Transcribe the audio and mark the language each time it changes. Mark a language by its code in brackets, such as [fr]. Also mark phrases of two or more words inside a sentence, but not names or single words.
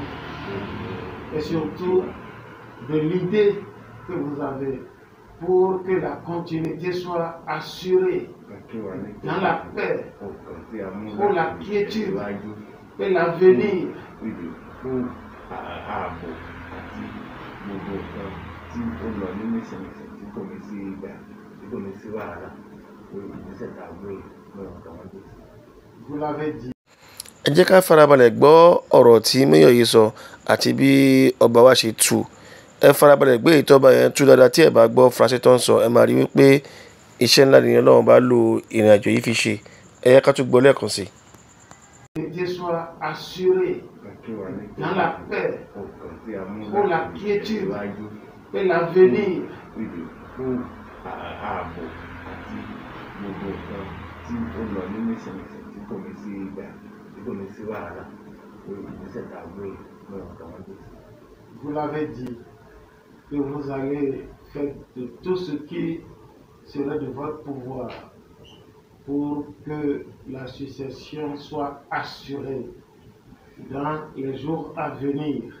[fr] Et surtout de l'idée que vous avez pour que la continuité soit assurée dans la paix, pour la quiétude et l'avenir. Vous l'avez dit. [yo] Ẹ jẹ́ ká farabalẹ̀ gbọ́ ọ̀rọ̀ tí Mayor yìí sọ àti bí ọba wa ṣe tú. Ẹ farabalẹ̀ gbé ìtọ́ba yẹn tú dáadáa tí ẹ bá gbọ́ Faransé tó ń sọ ẹ máa rí wípé iṣẹ́ ńlá nìyẹn Ọlọ́run bá lo ìrìn àjò yìí fi ṣe. Ẹ yẹ ká tún gbọ́ lẹ́ẹ̀kan sí. [fr] Que soit assuré dans la paix, pour la quiétude et l'avenir. Vous l'avez dit, que vous allez faire de tout ce qui serait de votre pouvoir pour que la succession soit assurée dans les jours à venir.